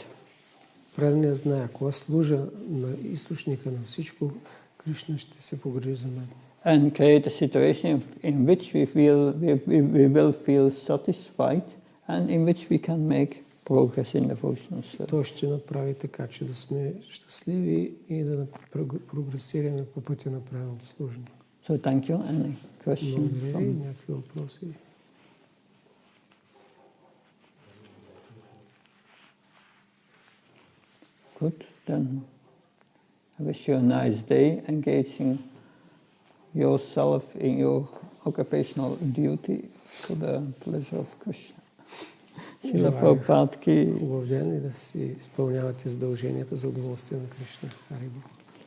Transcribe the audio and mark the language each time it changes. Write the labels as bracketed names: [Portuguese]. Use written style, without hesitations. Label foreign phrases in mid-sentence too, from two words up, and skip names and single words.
[Bulgarian] Преданият знае, ако аз служа на източника на всичко, Кришна ще се погрижи за мен. [English] And create a situation in which we will feel satisfied and in which we can make progress in devotional service. [Bulgarian] Той ще направи така, че да сме щастливи и да прогресираме по пътя на преданното служение. [English] So thank you. Any questions? [Bulgarian] Благодаря ви. Някакви въпроси? [English] Good. Then I wish you a nice day engaging yourself in your occupational duty for the pleasure of Krishna. [Bulgarian] Шрила Прабхупад ки. Хубав ден и да си изпълнявате задълженията за удоволствие на Кришна. Харибол.